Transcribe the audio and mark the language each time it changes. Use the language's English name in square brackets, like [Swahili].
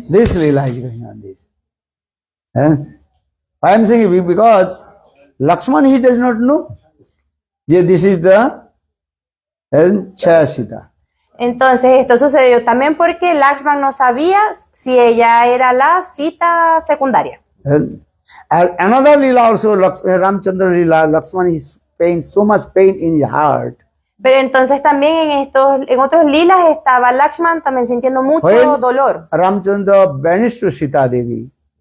[English] This Leela is going on this. I am saying because Lakshman, he does not know. This is the Chayasita. [Spanish] Entonces esto sucedió también porque Lakshman no sabía si ella era la cita secundaria. [English] Another Leela also, Ramchandra Leela, Lakshman is so much pain in his heart. [Spanish] Pero entonces también en otros lilas estaba Lakshman también sintiendo mucho [English] Well- [Spanish] dolor. [English] Ramchandra vanished to Sita Devi.